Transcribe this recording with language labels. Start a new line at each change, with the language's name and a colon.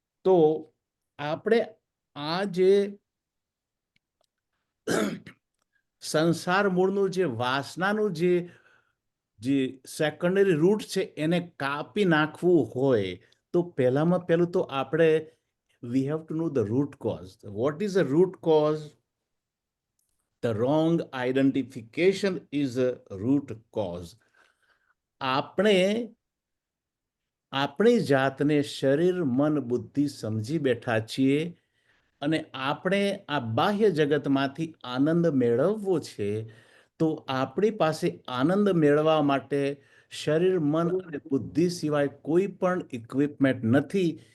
Gujarati: તો આપણે આ જે સંસાર મૂળનું જે વાસનાનું જે સેકન્ડરી રૂટ છે એને કાપી નાખવું હોય તો પહેલામાં પહેલું તો આપણે we have to know the root cause.
English: What is the root cause? The wrong identification is a root cause.
Gujarati: આપણે આપણી જાતને શરીર, મન, બુદ્ધિ સમજી બેઠા છીએ અને આપણે આ બાહ્ય જગતમાંથી આનંદ મેળવવો છે. તો આપણી પાસે આનંદ મેળવવા માટે શરીર, મન અને બુદ્ધિ સિવાય કોઈ પણ ઇક્વિપમેન્ટ નથી.